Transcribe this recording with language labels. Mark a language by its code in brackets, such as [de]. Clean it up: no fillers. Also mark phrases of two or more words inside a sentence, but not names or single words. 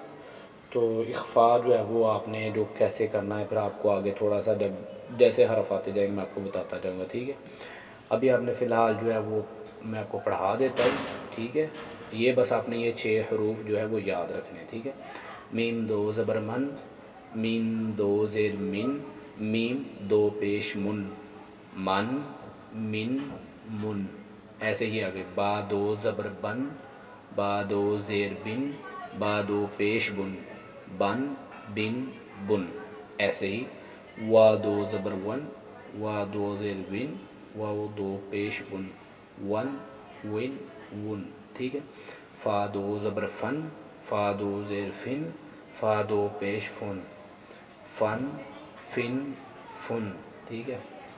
[ur] تو اخفا جو ہے وہ آپ نے جو کیسے کرنا ہے، پھر آپ کو آگے تھوڑا سا جب جیسے حرف آتے جائیں گے میں آپ کو بتاتا جاؤں گا، ٹھیک ہے۔ ابھی آپ نے فی الحال جو ہے وہ میں آپ کو پڑھا دیتا ہوں، ٹھیک ہے۔ یہ بس آپ نے یہ 6 حروف جو ہے وہ یاد رکھنے ہیں، ٹھیک ہے۔ میم دو زبر من، میم دو زیر من، میم دو پیش من، من، من، من، ایسے ہی آگے با دو زبر بن، با دو زیر بن، با دو پیش بن، بن، بن، بن، ایسے ہی وا دو زبر ون، وا دو زیر ون، واو دو پیش ون، ون، ون، ون، ٹھیک ہے۔ فا دو زبر فن، فا دو زیر فن، فا دو پیش فن، فن، فن، فن، ٹھیک ہے۔